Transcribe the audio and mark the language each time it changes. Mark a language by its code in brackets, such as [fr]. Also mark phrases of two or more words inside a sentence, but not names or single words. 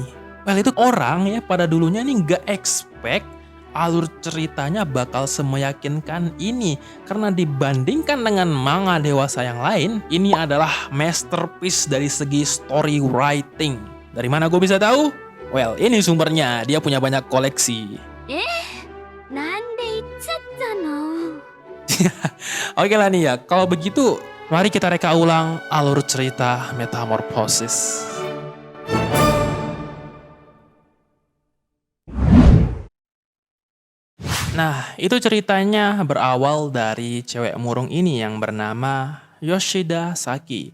[id] Well, itu orang ya pada dulunya nih nggak expect alur ceritanya bakal semeyakinkan ini. Karena dibandingkan dengan manga dewasa yang lain, ini adalah masterpiece dari segi [en] story writing. [id] Dari mana gue bisa tahu? Well, ini sumbernya, dia punya banyak koleksi. [ja] なんで言っちゃったの [id] Oke lah nih ya, kalau begitu mari kita reka ulang alur cerita Metamorphosis. Nah, itu ceritanya berawal dari cewek murung ini yang bernama Yoshida Saki.